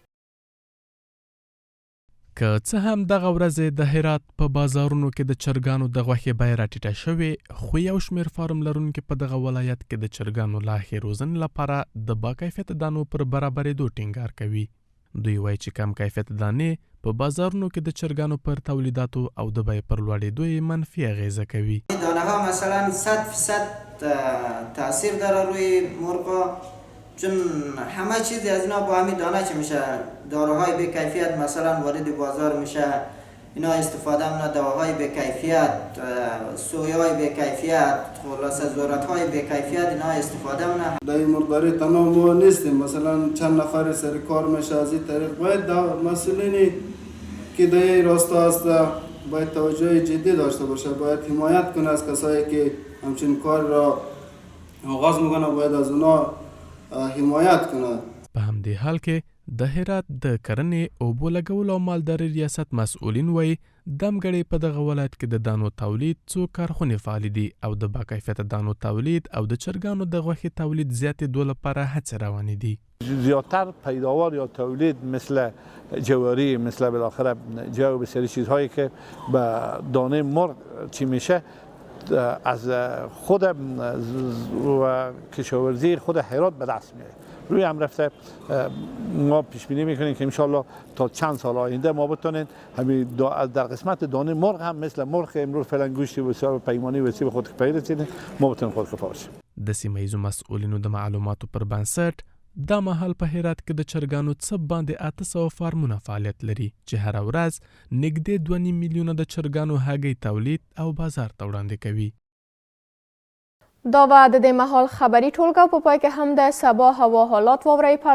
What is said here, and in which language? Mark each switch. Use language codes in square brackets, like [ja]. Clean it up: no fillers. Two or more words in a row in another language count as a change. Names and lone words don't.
[ps] که څه هم دغه ورځې د هرات په بازارونو کې د چرګانو د غوښې بیه راټیټه شوې، خو یو شمېر فارم لرونکي په دغه ولایت کې د چرګانو لا ښې روزنې لپاره د با کیفیته دانو پر برابرېدو ټینګار کوي. دوی وایي چې کم کیفیته دانې په بازارونو کې د چرګانو پر تولیداتو او د بیې پر لوړېدو یې منفي اغیزه کوي. [fa] دانه‌ها مثلا 100% تاثیر داره روی مرغا، چون همه چیز از اینا با همین دانه چه میشه، داروهای به کیفیت مثلا وارد بازار میشه، اینا استفاده میکنه، دواهای به کیفیت، سویای به کیفیت، خلاصه ذرت‌های به کیفیت اینا استفاده میکنه. در مرغداری تمام ما نیستیم، مثلا چند نفر سر کار میشه. از این طریق باید مسئولینی که در این راستا هست باید توجه جدی داشته باشه، باید حمایت کنه از کسایی که همچین کار را آغاز میکنه، باید از اونا حمایت کنه. [ps] په همدې حال کې د هرات د کرنې، اوبو لګولو او مالدارۍ ریاست مسؤلین وایي دمګړې په دغه ولایت کې د دانو تولید څو کارخونې فعالې دي او د با کیفیته دانو تولید او د چرګانو د غوښې تولید زیاتېدو لپاره هڅې روانې دي. [fa] زیادتر پیداوار یا تولید مثل جواری، مثل بالاخره جو، بسیاری چیزهایی که به دانه مرغ چی میشه از خود و کشاورزی خود هرات به دست میاد. روی هم رفته ما پیش بینی میکنیم که انشالله تا چند سال آینده ما بتونیم همین در قسمت دانه مرغ هم مثل مرغ امروز فعلا گوشت بسیار پیمانی وسیع به خود کفایت رسیدیم، ما بتونیم خودکفا باشیم. [ps] د سیمه ییزو مسؤلینو د معلوماتو پر بنسټ دا مهال په هرات کې د چرګانو څه باندې 800 فارمونه فعالیت لري چې هره ورځ نږدې 2.5 میلیونه د چرګانو هګۍ تولید او بازار ته وړاندې کوي. دا و د دې مهال خبري ټولګه په پای کې هم د سبا هوا حالات واورئ.